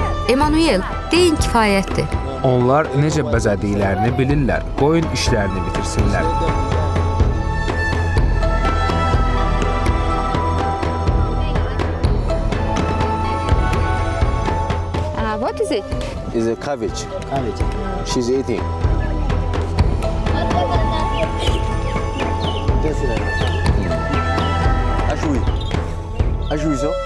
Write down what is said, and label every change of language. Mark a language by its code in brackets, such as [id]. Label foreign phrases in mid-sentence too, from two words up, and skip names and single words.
[az] Emanuel, deyin kifayətdir. Onlar necə bəzədiklərini bilirlər. Qoyun işlərini bitirsinlər. [en] What is it? Is a cabbage. She's eating. Ajoui ça.